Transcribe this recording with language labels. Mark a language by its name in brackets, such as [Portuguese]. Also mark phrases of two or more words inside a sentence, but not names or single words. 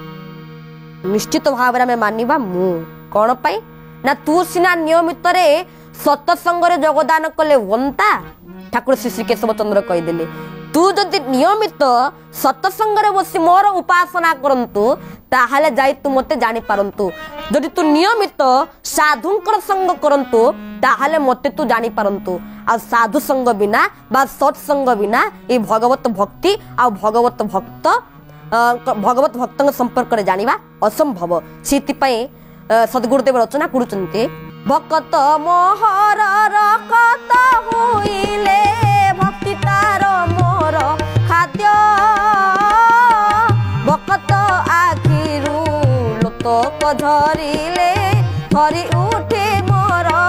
[Odia] ନିଶ୍ଚିତ ଭାବ ରେ ମାନିବା ମୁଁ କୌଣ ପାଇଁ ନା ତୁ ସିନା ନିୟମିତ ରେ ସତ୍ସଙ୍ଗ ରେ ଯୋଗଦାନ କଲେ ବନ୍ତା ଠାକୁର ଶ୍ରୀ ଶ୍ରୀ କେଶବ ଚନ୍ଦ୍ର କହି ଦେଲେ ତୁ ଯଦି ନିୟମିତ ସତ୍ସଙ୍ଗ ରେ ବସି ମୋର ଉପାସନା କରନ୍ତୁ ତାହାହେଲେ ଯାଇ ତୁ ମତେ ଜାଣି ପାରନ୍ତୁ ଯଦି ତୁ ନିୟମିତ ସାଧୁଙ୍କ ସଙ୍ଗ କରନ୍ତୁ ତାହାହେଲେ ମତେ ତୁ ଜାଣି ପାରନ୍ତୁ ଆ ସାଧୁ ସଙ୍ଗ ବିନା ବା ସତ୍ସଙ୍ଗ ବିନା ଏ ଭଗବତ ଭକ୍ତି ଆ ଭଗବତ ଭକ୍ତଙ୍କ ସମ୍ପର୍କ ରେ ଜାଣିବା ଅସମ୍ଭବ ସେଥି ପାଇଁ ସଦ୍ଗୁରୁଦେବ ରଚନା କରୁଛନ୍ତି ଭକ୍ତ ମୋହର ରକତ ହୋଇଲେ ଭକ୍ତି ତାର ମୋର ଖାଦ୍ୟ ଭକ୍ତ ଆଖିରୁ ଲୋତକ ଝରିଲେ ହରି ଉଠେ ମୋର